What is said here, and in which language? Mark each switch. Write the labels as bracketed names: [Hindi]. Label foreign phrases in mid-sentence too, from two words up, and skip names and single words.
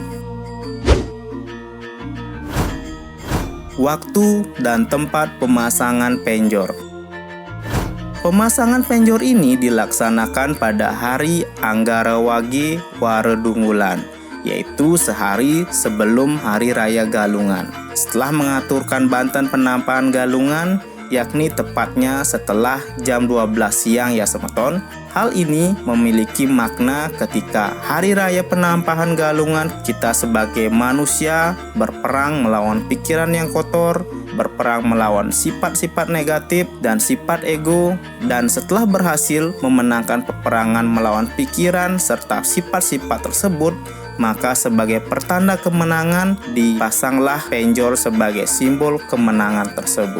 [Indonesian] Waktu dan tempat pemasangan penjor. Pemasangan penjor ini dilaksanakan pada hari Anggara Wage Waredungulan, yaitu sehari sebelum Hari Raya Galungan. Setelah mengaturkan banten penampahan Galungan, yakni tepatnya setelah jam 12 siang ya semeton. Hal ini memiliki makna ketika Hari Raya Penampahan Galungan kita sebagai manusia berperang melawan pikiran yang kotor, berperang melawan sifat-sifat negatif dan sifat ego, dan setelah berhasil memenangkan peperangan melawan pikiran serta sifat-sifat tersebut, maka sebagai pertanda kemenangan dipasanglah penjor sebagai simbol kemenangan tersebut.